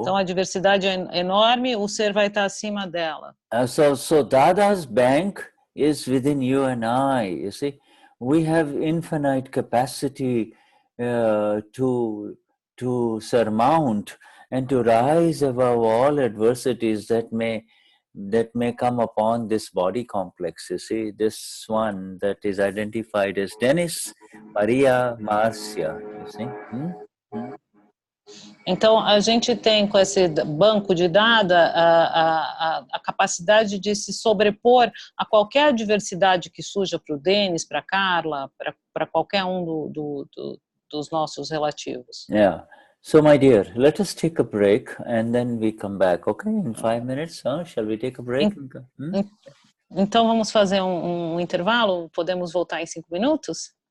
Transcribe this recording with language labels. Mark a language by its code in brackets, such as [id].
[pt] então, a adversidade é enorme, o ser vai estar acima dela. [en] So Dada's bank is within you and I, you see. We have infinite capacity to surmount and to rise above all adversities that may come upon this body complex. You see, this one that is identified as Dennis Maria Marcia, you see. [pt] Então, a gente tem com esse banco de Dada a capacidade de se sobrepor a qualquer adversidade que surja para o Denis, para a Carla, para qualquer um dos nossos relativos. [en] Yeah. So, my dear, let us take a break and then we come back, okay? In 5 minutes, shall we take a break? [pt] Então, vamos fazer um intervalo? Podemos voltar em 5 minutos?